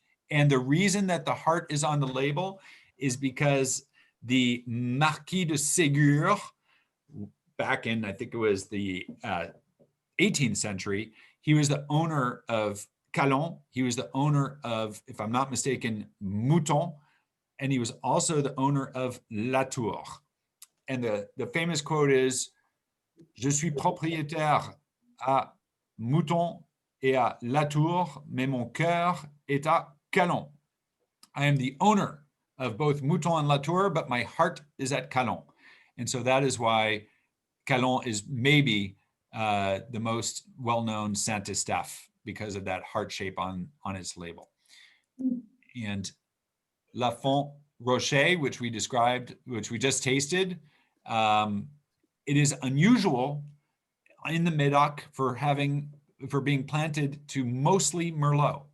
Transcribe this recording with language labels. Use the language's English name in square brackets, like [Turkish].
[English] And the reason that the heart is on the label is because the Marquis de Ségur, back in, I think it was the 18th century, he was the owner of Calon. He was the owner of, if I'm not mistaken, Mouton. And he was also the owner of Latour. And the famous quote is, [French] Je suis propriétaire à Mouton et à Latour, mais mon cœur est à Calon. [English] I am the owner of both Mouton and Latour, but my heart is at Calon. And so that is why Calon is maybe the most well-known Saint-Estèphe, because of that heart shape on its label. And La Font Rocher, which we just tasted, it is unusual in the Médoc for being planted to mostly Merlot.